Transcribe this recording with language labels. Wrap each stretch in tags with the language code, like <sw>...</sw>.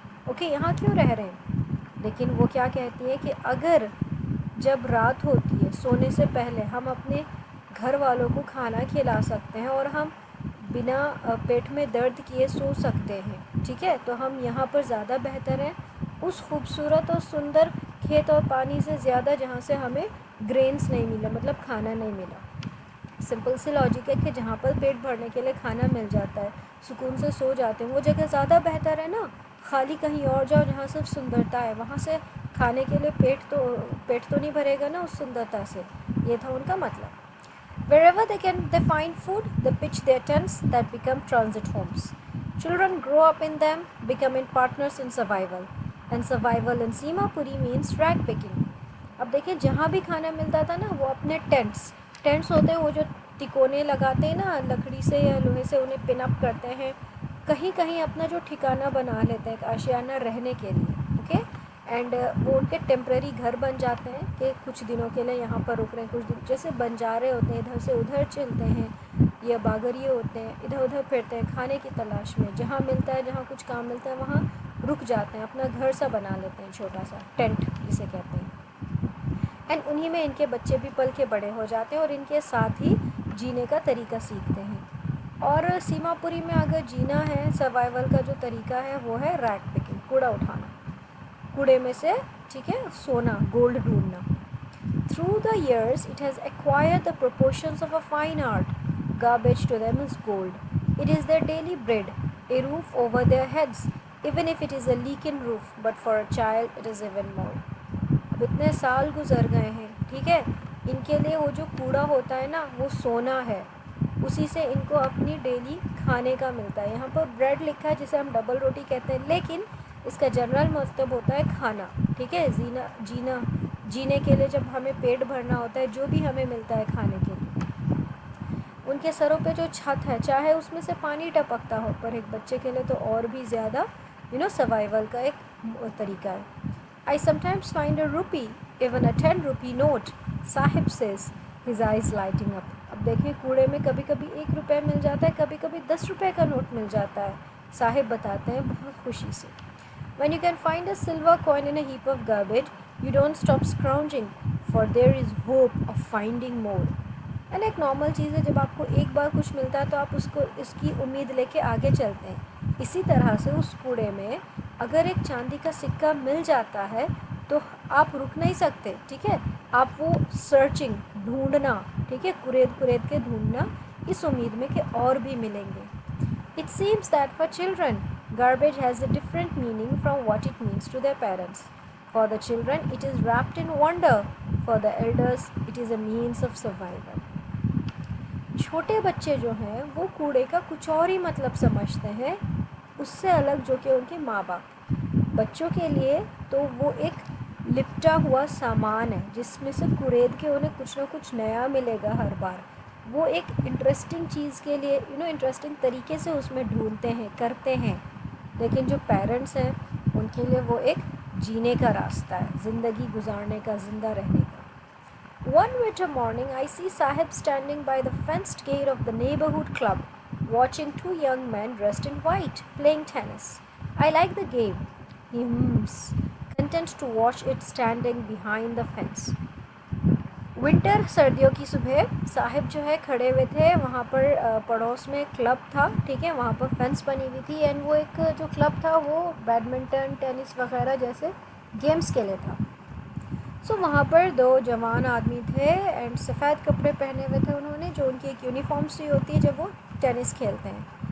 <hi>Okay, यहाँ क्यों रह रहे हैं. लेकिन वो क्या कहती है कि अगर जब रात होती है सोने से पहले हम अपने घर वालों को खाना खिला सकते हैं और हम बिना पेट में दर्द किए सो सकते हैं, ठीक है, तो हम यहाँ पर ज़्यादा बेहतर हैं उस खूबसूरत और सुंदर खेत और पानी से ज़्यादा जहाँ से हमें ग्रेन्स नहीं मिला, मतलब खाना नहीं मिला. सिंपल सी लॉजिक है कि जहाँ पर पेट भरने के लिए खाना मिल जाता है, सुकून से सो जाते हैं, वो जगह ज़्यादा बेहतर है ना. खाली कहीं और जाओ जहाँ सिर्फ सुंदरता है, वहाँ से खाने के लिए पेट तो नहीं भरेगा ना उस सुंदरता से. ये था उनका मतलब.</hi> <en>Wherever they find food, they pitch their tents that become transit homes. Children grow up in them, becoming partners in survival. And survival in Simapuri means rag picking.</en> <hi>अब देखिए जहाँ भी खाना मिलता था ना वो अपने टेंट्स होते हैं, वो जो तिकोने लगाते हैं ना लकड़ी से या लोहे से, उन्हें पिन अप करते हैं, कहीं कहीं अपना जो ठिकाना बना लेते हैं एक आशियाना रहने के लिए. ओके, एंड वो उनके टेम्प्रेरी घर बन जाते हैं कि कुछ दिनों के लिए यहाँ पर रुक रहे हैं, कुछ दिन जैसे बंजारे होते हैं इधर से उधर चलते हैं, या बागरिए होते हैं इधर उधर फिरते हैं खाने की तलाश में, जहाँ मिलता है जहाँ कुछ काम मिलता है वहाँ रुक जाते हैं, अपना घर सा बना लेते हैं, छोटा सा टेंट जिसे कहते हैं. एंड उन्हीं में इनके बच्चे भी पल के बड़े हो जाते हैं और इनके साथ ही जीने का तरीका सीखते हैं. और सीमापुरी में अगर जीना है, सर्वाइवल का जो तरीका है वो है रैग पिकिंग, कूड़ा उठाना, कूड़े में से, ठीक है, सोना, गोल्ड ढूंढना.</hi> <en>Through the years it has acquired the proportions of a fine art. Garbage to them is gold. It is their daily bread, a roof over their heads, even if it is a leaking roof, but for a child it is even more.</en> <hi>अब इतने साल गुजर गए हैं, ठीक है, इनके लिए वो जो कूड़ा होता है ना वो सोना है, उसी से इनको अपनी डेली खाने का मिलता है. यहाँ पर ब्रेड लिखा है जिसे हम डबल रोटी कहते हैं, लेकिन इसका जनरल मतलब होता है खाना, ठीक है, जीने के लिए जब हमें पेट भरना होता है जो भी हमें मिलता है खाने के लिए. उनके सरों पे जो छत है चाहे उसमें से पानी टपकता हो, पर एक बच्चे के लिए तो और भी ज़्यादा सर्वाइवल का एक तरीका है.</hi> <en>I sometimes find a rupee, even a 10 rupee note, Sahib says, his eyes lighting up.</en> <hi>अब देखें कूड़े में कभी कभी 1 रुपये मिल जाता है, कभी कभी 10 रुपये का नोट मिल जाता है, साहिब बताते हैं बहुत खुशी से.</hi> <en>When you can find a silver coin in a heap of garbage, you don't stop scrounging, for there is hope of finding more.</en> <hi>And एक नॉर्मल चीज़ है, जब आपको एक बार कुछ मिलता है तो आप उसको इसकी उम्मीद लेके आगे चलते हैं. इसी तरह से उस कूड़े में अगर एक चांदी का सिक्का मिल जाता है तो आप रुक नहीं सकते, ठीक है, आप वो सर्चिंग, ढूंढना, ठीक है, कुरेद कुरेद के ढूंढना, इस उम्मीद में कि और भी मिलेंगे.</hi> <en>It seems that for children, garbage has a different meaning from what it means to their parents. For the children, it is wrapped in wonder. For the elders, it is a means of survival.</en> <hi>छोटे बच्चे जो हैं वो कूड़े का कुछ और ही मतलब समझते हैं, उससे अलग जो कि उनके माँ बाप. बच्चों के लिए तो वो एक लिपटा हुआ सामान है जिसमें से कुरेद के उन्हें कुछ ना कुछ नया मिलेगा हर बार. वो एक इंटरेस्टिंग चीज़ के लिए इंटरेस्टिंग तरीके से उसमें ढूंढते हैं, करते हैं. लेकिन जो पेरेंट्स हैं उनके लिए वो एक जीने का रास्ता है, ज़िंदगी गुजारने का, ज़िंदा रहने का.</hi> <en>One winter morning, I see Sahib standing by the fenced gate of the neighborhood club, watching two young men dressed in white playing tennis. I like the game, he hums, content to watch it standing behind the fence.</en> <hi>Winter, सर्दियों की सुबह, साहिब जो है खड़े हुए थे वहाँ पर. पड़ोस में क्लब था, ठीक है, वहाँ पर फेंस बनी हुई थी. एंड वो एक जो क्लब था वो बैडमिंटन, टेनिस वगैरह जैसे गेम्स के लिए था. सो वहाँ पर दो जवान आदमी थे एंड सफ़ेद कपड़े पहने हुए थे उन्होंने, जो उनकी एक यूनिफॉर्म सी होती है जब वो टेनिस खेलते हैं.</hi>